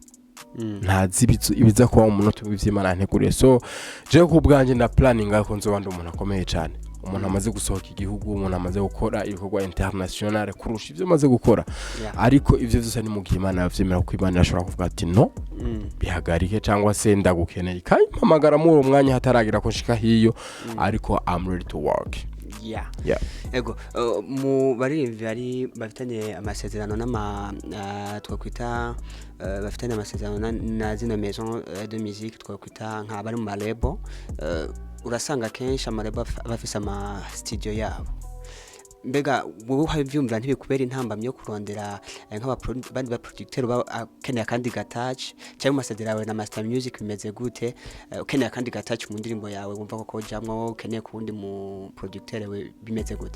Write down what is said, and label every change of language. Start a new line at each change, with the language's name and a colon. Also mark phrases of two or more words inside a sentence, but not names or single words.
Rundi: Ntazi ibiza kuba mu munota w'Imana nteguriye, so je ku bwanje na planning ko nzobanda umuntu akomeye cyane. umuntu amaze gusohoka igihugu umuntu amaze gukora ibikorwa international kurusha ivyo amaze gukora ariko ivyo vyose ni mu gihe Imana yavyemera ko Imana yashobora kuvuga ati no bihagarike cyangwa se ndagukeneye kandi mpamagara muri uwo mwanya hataragira ko nshika hiyo ariko
English: I'm ready to work.
Rundi: Ego mu baririmbyi bari bafitanye amasezerano twakwita bafitanye amasezerano na zino
French: maison de musique
Rundi: twakwita nka bari mu malebo urasanga kenshi amarebo bafise ama studio yabo mbega wowe havyumvira ntibikubera intambamye yo kurondera nk'abandi ba producteur bakeneye kandi gatouch cyangwa amasezerano yawe na Master Music bimeze gute ukeneye kandi gatouch mu ndirimbo yawe wumva ko jamwe ukeneye kundi mu producteur we bimeze gute